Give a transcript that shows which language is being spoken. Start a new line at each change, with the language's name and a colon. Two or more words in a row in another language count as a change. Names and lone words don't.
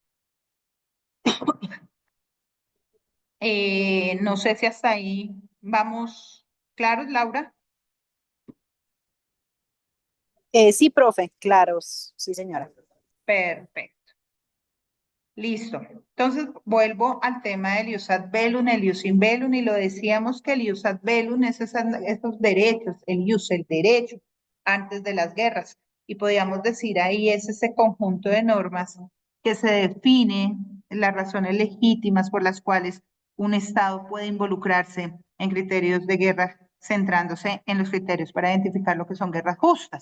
Spanish: No sé si hasta ahí vamos claros, Laura. Sí, profe, claros, sí, señora. Perfecto. Listo. Entonces vuelvo al tema del
Latin: ius ad bellum,
Spanish: el
Latin: ius in bellum,
Spanish: y lo decíamos que el
Latin: ius ad bellum
Spanish: es esos derechos, el ius, el derecho, antes de las guerras. Y podríamos decir ahí es ese conjunto de normas que se define las razones legítimas por las cuales un Estado puede involucrarse en criterios de guerra, centrándose en los criterios para identificar lo que son guerras justas.